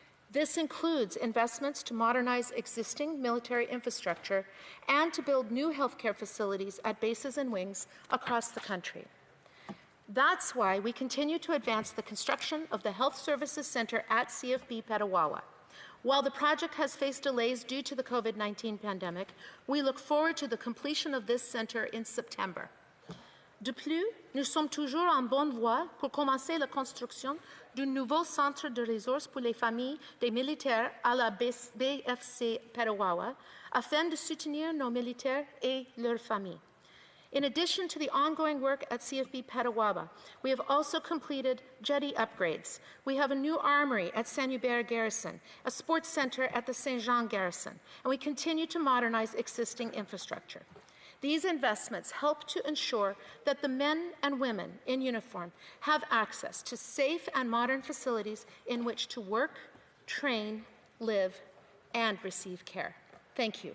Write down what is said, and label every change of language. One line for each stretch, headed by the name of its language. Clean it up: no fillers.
English: This includes investments to modernize existing military infrastructure and to build new healthcare facilities at bases and wings across the country. That's why we continue to advance the construction of the Health Services Centre at CFB Petawawa. While the project has faced delays due to the COVID-19 pandemic, we look forward to the completion of this centre in September.
French: De plus, nous sommes toujours en bonne voie pour commencer la construction d'un nouveau centre de ressources pour les familles des militaires à la BFC Petawawa, afin de soutenir nos militaires et leurs familles.
English: In addition to the ongoing work at CFB Petawawa, we have also completed jetty upgrades. We have a new armory at Saint-Hubert Garrison, a sports centre at the Saint-Jean Garrison, and we continue to modernize existing infrastructure. These investments help to ensure that the men and women in uniform have access to safe and modern facilities in which to work, train, live, and receive care. Thank you.